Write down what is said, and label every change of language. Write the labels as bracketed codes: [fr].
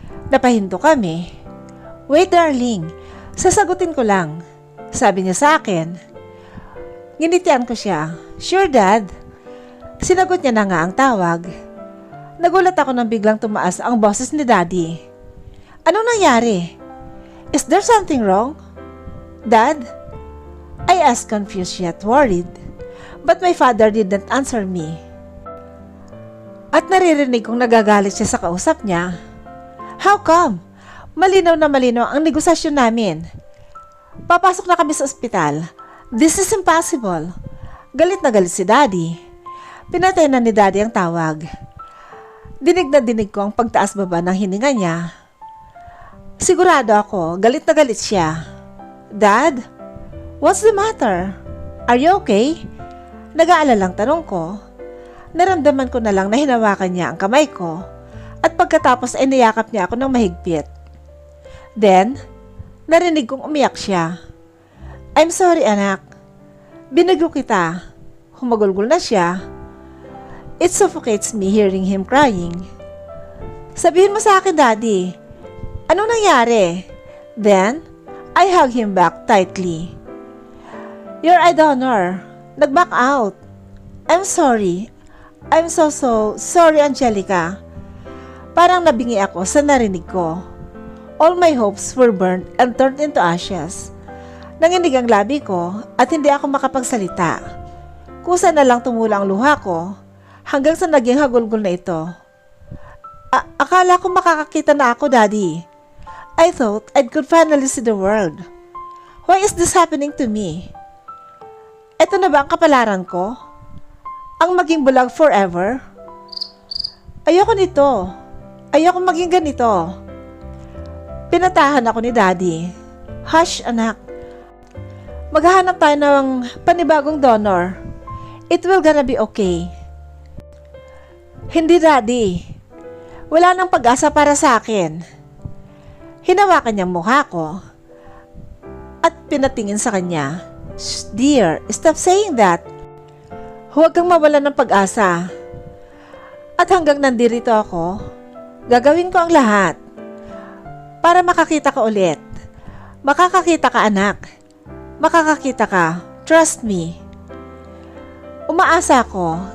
[tl] Napahinto kami. [en] Wait, darling. [tl] Sasagutin ko lang. Sabi niya sa akin. Nginitian ko siya. [en] Sure, Dad. [tl] Sinagot niya na nga ang tawag. Nagulat ako nang biglang tumaas ang boses ni Daddy. Anong nangyari? [en] Is there something wrong? Dad? I asked, confused yet worried. But my father didn't answer me. [tl] At naririnig kong nagagalit siya sa kausap niya. [en] How come? [tl] Malinaw na malinaw ang negosasyon namin. Papasok na kami sa ospital. [en] This is impossible. [tl] Galit na galit si Daddy. Pinatay na ni Daddy ang tawag. Dinig na dinig ko ang pagtaas-baba ng hininga niya. Sigurado ako, galit na galit siya. [en] Dad, what's the matter? Are you okay? [tl] Nag-aalalang tanong ko. Naramdaman ko na lang na hinawakan niya ang kamay ko at pagkatapos ay niyakap niya ako ng mahigpit. Then, narinig kong umiyak siya. [en] I'm sorry, [tl] anak. Binagyo kita. Humagulgol na siya. [en] It suffocates me hearing him crying. [tl] Sabihin mo sa akin, Daddy. Anong nangyari? [en] Then, I hug him back tightly. You're a donor. Nag-back out. I'm sorry. I'm so sorry, [tl] Angelica. Parang nabingi ako sa narinig ko. [en] All my hopes were burnt and turned into ashes. [tl] Nanginig ang labi ko at hindi ako makapagsalita. Kusa na lang tumula ang luha ko hanggang sa naging hagulgol na ito. Akala ko makakakita na ako, Daddy. [en] I thought I could finally see the world. Why is this happening to me? [tl] Ito na ba ang kapalaran ko? Ang maging bulag forever? Ayoko nito. Ayoko maging ganito. Pinatahan ako ni Daddy. Hush, anak. Maghahanap tayo ng panibagong donor. [en] It will gonna be okay. [tl] Hindi, Daddy. Wala nang pag-asa para sa akin. Hinawakan niyang mukha ko at pinatingin sa kanya. [en] Shh, dear, stop saying that. [tl] Huwag kang mawalan ng pag-asa. At hanggang nandito ako, gagawin ko ang lahat para makakita ka ulit. Makakakita ka, anak. Makakakita ka. [en] Trust me. [tl] Umaasa ako.